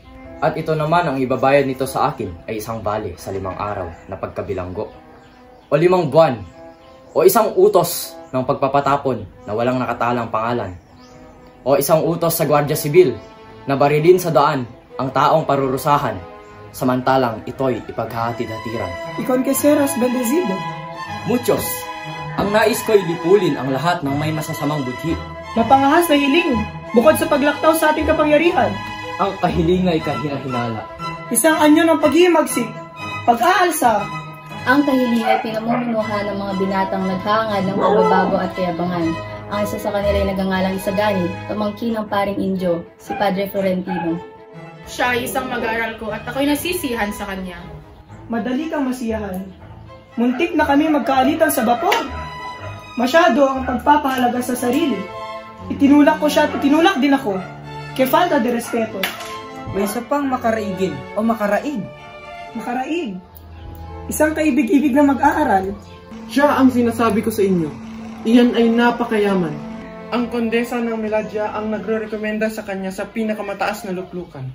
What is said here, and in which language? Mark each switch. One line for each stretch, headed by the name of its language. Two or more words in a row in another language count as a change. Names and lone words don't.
Filipino: At ito naman ang ibabayad nito sa akin ay isang bale sa 5 araw na pagkabilanggo. O 5 buwan. O isang utos ng pagpapatapon na walang nakatalang pangalan. o isang utos sa Guardia Sibil na barilin sa daan ang taong parurusahan, samantalang ito'y ipaghahatid-hatiran.
Spanish: Iconqueceras bendecido. Muchos,
Filipino: ang nais ko'y lipulin ang lahat ng may masasamang budhi. Mapangahas na hiling, bukod sa paglaktaw sa ating kapangyarihan. Ang kahiling ay kahinahinala. Isang anyo ng paghihimagsik, pag-aalsa. Ang kahiling ay pinamumunuhan ng mga binatang naghangad ng pagbabago at kayabangan. Ang isa sa kanila ay nagangalang Isagani, pamangkin ng paring Indio, si Padre Florentino. Siya ay isang mag-aaral ko at ako'y nasisihan sa kanya. Madali kang masiyahan. Muntik na kami magkaalitan sa bapor. Masyado ang pagpapahalaga sa sarili. Itinulak ko siya at itinulak din ako.
Spanish: Que falta de respeto.
Filipino: May isa pang makaraigin o makaraig. Makaraig. Isang kaibig-ibig na mag-aaral. Siya ang sinasabi ko sa inyo. Iyan ay napakayaman. Ang kondesa ng Meladya ang nagre-rekomenda sa kanya sa pinakamataas na luklukan.